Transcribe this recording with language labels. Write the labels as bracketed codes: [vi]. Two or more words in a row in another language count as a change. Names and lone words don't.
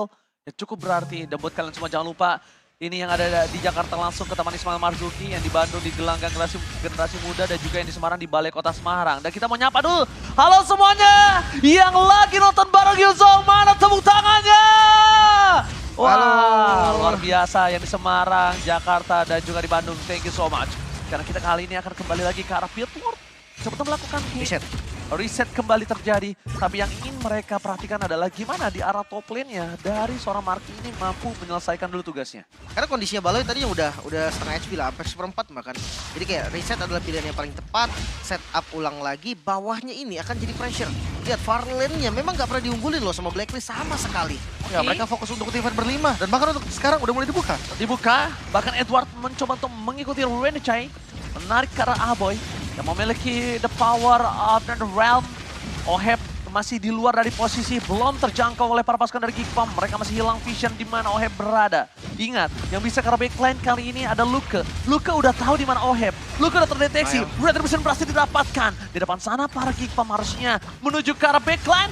[id] Ya cukup berarti, dan buat kalian semua jangan lupa, ini yang ada di Jakarta langsung ke Taman Ismail Marzuki, yang di Bandung di Gelanggang generasi muda, dan juga yang di Semarang di Balai Kota Semarang. Dan kita mau nyapa dulu, halo semuanya yang lagi nonton bareng Yuzong, mana tepuk tangannya? Wah, luar biasa yang di Semarang, Jakarta, dan juga di Bandung. [en] Thank you so much. [id] Karena kita kali ini akan kembali lagi ke arah Fieldworld. Coba melakukan hit. reset kembali terjadi. Tapi yang ingin mereka perhatikan adalah gimana di arah [en] top lane- [id] nya dari seorang Marky ini mampu menyelesaikan dulu tugasnya. Karena kondisinya Baloi tadi yang udah setengah HP lah, hampir seperempat bahkan. Jadi kayak reset adalah pilihan yang paling tepat, [en] set up [id] ulang lagi, bawahnya ini akan jadi pressure. Lihat [en] far lane- [id] nya memang nggak pernah diunggulin loh sama Blacklist sama sekali. Ya, mereka fokus untuk teamfight berlima dan bahkan untuk sekarang udah mulai dibuka. Dibuka, bahkan Edward mencoba untuk mengikuti Renechai, menarik ke arah Aboy yang memiliki [en] the power of the realm. [id] Oheb masih di luar dari posisi, belum terjangkau oleh para pasukan dari Geekfam. Mereka masih hilang vision di mana Oheb berada. Ingat, yang bisa ke backline kali ini ada Luke. Luke udah tahu di mana Oheb. Luke udah terdeteksi, Red Vision berhasil didapatkan. Di depan sana para Geekfam harusnya menuju ke arah backline.